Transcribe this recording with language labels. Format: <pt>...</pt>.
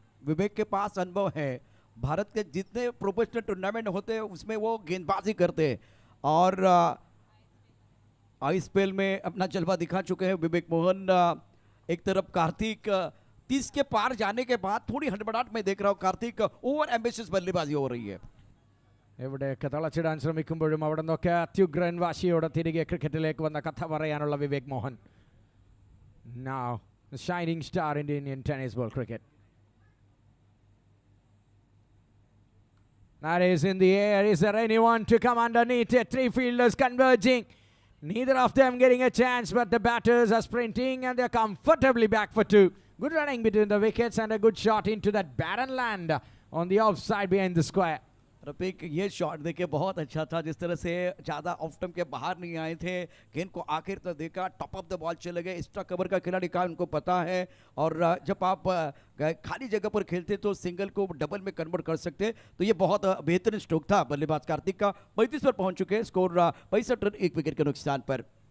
<hi>विवेक के पास अनुभव है, भारत के जितने प्रोफेशनल टूर्नामेंट होते हैं उसमें वो गेंदबाजी करते हैं और आईपीएल में अपना जलवा दिखा चुके हैं विवेक मोहन। एक तरफ कार्तिक 30 के पार जाने के बाद थोड़ी हड़बड़ाहट में देख रहा हूँ, कार्तिक ओवर एम्बिशियस बल्लेबाजी हो रही है।</hi> <ml>എവിടെയൊക്കെ തളച്ചിടാൻ ശ്രമിക്കുമ്പോഴും അവിടെ നിന്നൊക്കെ അത്യുഗ്രൻ വാശിയോടെ തിരികെ ക്രിക്കറ്റിലേക്ക് വന്ന കഥ പറയാനുള്ള Vivek Mohan.</ml> <en>Now the shining star in the Indian tennis ball cricket. That is in the air. Is there anyone to come underneath it? 3 fielders converging. Neither of them getting a chance, but the batters are sprinting and they're comfortably back for 2. Good running between the wickets and a good shot into that barren land on the offside behind the square.</en> <hi>Rafiq ये shot देखे बहुत अच्छा था, जिस तरह से ज़्यादा off stump के बाहर नहीं आए थे, गेंद को आखिर तक देखा,</hi> <en>top of the ball</en> <hi>चले गए। एक्स्ट्रा कवर का खिलाड़ी का उनको पता है और जब आप खाली जगह पर खेलते तो सिंगल को डबल में कन्वर्ट कर सकते। तो ये बहुत बेहतरीन स्ट्रोक था बल्लेबाज कार्तिक का। 35 पर पहुंच चुके हैं, स्कोर 65 रन 1 विकेट के नुकसान पर।</hi>